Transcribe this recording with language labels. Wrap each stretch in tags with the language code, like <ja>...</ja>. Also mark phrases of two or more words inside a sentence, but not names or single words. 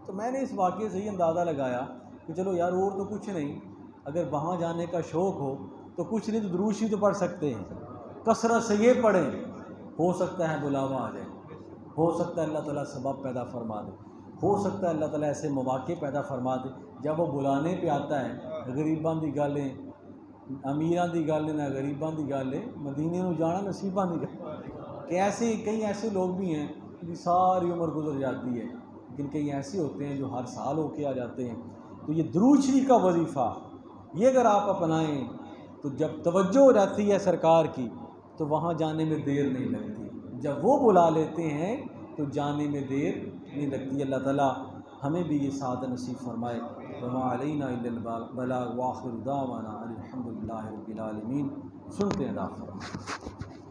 <ur>تو میں نے اس واقعے سے یہ اندازہ لگایا کہ چلو یار اور تو کچھ نہیں، اگر وہاں جانے کا شوق ہو تو کچھ نہیں تو درود شریف تو پڑھ سکتے ہیں، کثرت سے یہ پڑھیں، ہو سکتا ہے بلاوا آ جائے، ہو سکتا ہے اللہ تعالیٰ سبب پیدا فرما دے، ہو سکتا ہے اللہ تعالیٰ ایسے مواقع پیدا فرما دے جب وہ بلانے پہ آتا ہے۔</ur> <pa>غریباں دی گالیں، امیراں دی گالیں نہ غریباں دی گالیں، مدینے نو جانا نصیباں دی گل۔</pa> <ur>کہ ایسے کئی ایسے لوگ بھی ہیں کہ ساری عمر گزر جاتی ہے، لیکن کئی ایسے ہوتے ہیں جو ہر سال ہو کے آ جاتے ہیں۔ تو یہ درود شریف کا وظیفہ یہ اگر آپ اپنائیں تو جب توجہ ہو جاتی ہے سرکار کی تو وہاں جانے میں دیر نہیں لگتی، جب وہ بلا لیتے ہیں تو جانے میں دیر نہیں لگتی۔ اللہ تعالیٰ ہمیں بھی یہ سعادت نصیب فرمائے۔</ur> <ar>وما علینا الا البلاغ وآخر دعوانا الحمد للہ رب العالمین۔</ar> <ur>سنتے ہیں دعا۔</ur>